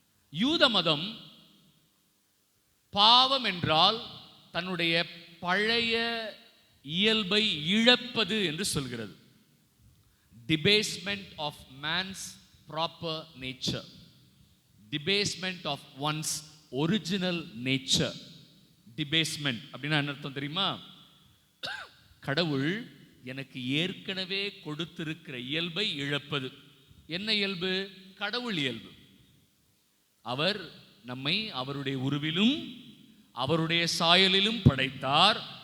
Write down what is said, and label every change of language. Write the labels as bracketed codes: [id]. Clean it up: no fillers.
[ta] யூத மதம் பாவம் என்றால் தன்னுடைய பழைய இயல்பை இழப்பது என்று சொல்கிறது. [en] Debasement of man's proper nature. Debasement of one's original nature. [ta] Debasement அப்படின்னா என்ன அர்த்தம் தெரியுமா? கடவுள் எனக்கு ஏற்கனவே கொடுத்திருக்கிற இயல்பை இழப்பது. என்ன இயல்பு? கடவுள் இயல்பு. அவர் நம்மை அவருடைய உருவிலும் அவருடைய சாயலிலும் படைத்தார்.